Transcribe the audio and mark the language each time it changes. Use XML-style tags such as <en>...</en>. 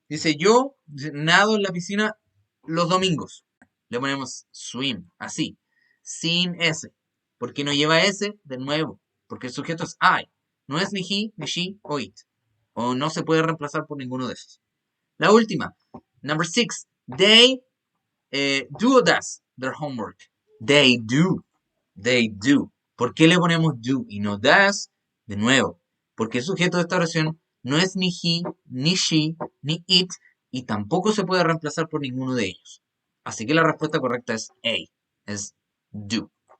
<es>Dice yo nado en la piscina los domingos. Le ponemos swim, así, sin S. ¿Por qué no lleva S? De nuevo. porque el sujeto es I. No es ni he, ni she o it. O no se puede reemplazar por ninguno de esos. La última,</es> <en>number 6. They do or does their homework. They do. They do.</en> <es>¿Por qué le ponemos do y no does? De nuevo, porque el sujeto de esta oración no es ni he, ni she, ni it, y tampoco se puede reemplazar por ninguno de ellos. Así que la respuesta correcta es A, es do.</es>